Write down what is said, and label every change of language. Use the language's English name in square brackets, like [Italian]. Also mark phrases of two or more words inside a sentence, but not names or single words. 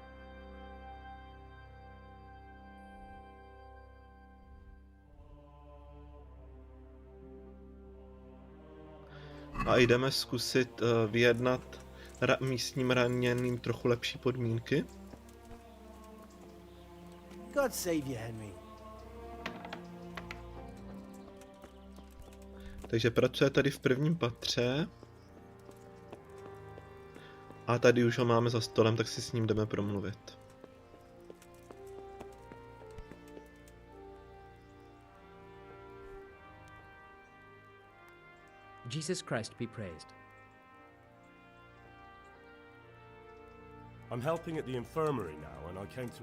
[Czech] A jdeme zkusit vyjednat místním raněným trochu lepší podmínky. [English] God save you, Henry. [Czech] Takže pracuje tady v prvním patře. A tady už ho máme za stolem, tak si s ním jdeme promluvit. [English] Jesus Christ be praised. I'm helping at the infirmary now, and I came to